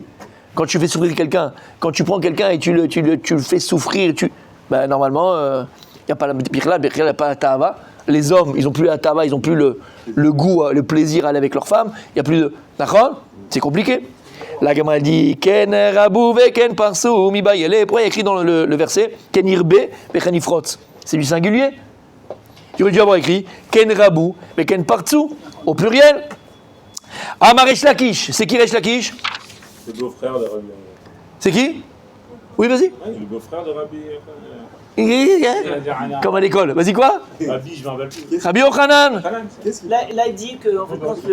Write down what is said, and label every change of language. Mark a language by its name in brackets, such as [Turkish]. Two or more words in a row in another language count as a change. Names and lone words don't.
[French] Quand tu fais souffrir quelqu'un, quand tu prends quelqu'un et tu le fais souffrir, normalement, il n'y a pas la birla, il n'y a pas la ta'ava. Les hommes, ils n'ont plus la ta'ava, ils n'ont plus le goût, le plaisir à aller avec leur femme. Il n'y a plus de... D'accord ? C'est compliqué. La Gemara dit [Hebrew] כן רבו וכן פרצו מיבעי ליה. [French] Pourquoi il y a écrit dans le verset [Hebrew] כן ירבה וכן יפרוץ. [French] C'est du singulier. Il aurait dû avoir écrit [Hebrew] כן רבו וכן פרצו [French] au pluriel. [Hebrew] אמר ריש לקיש. [French] C'est qui Resh Lakish ? C'est le beau-frère de Rabbi. C'est qui ? Oui, vas-y. Le beau-frère de Rabbi. Comme à l'école. Vas-y, quoi ? Rabbi, je m'en rappelle plus. Rabbi Yochanan. Là, il dit que en fait,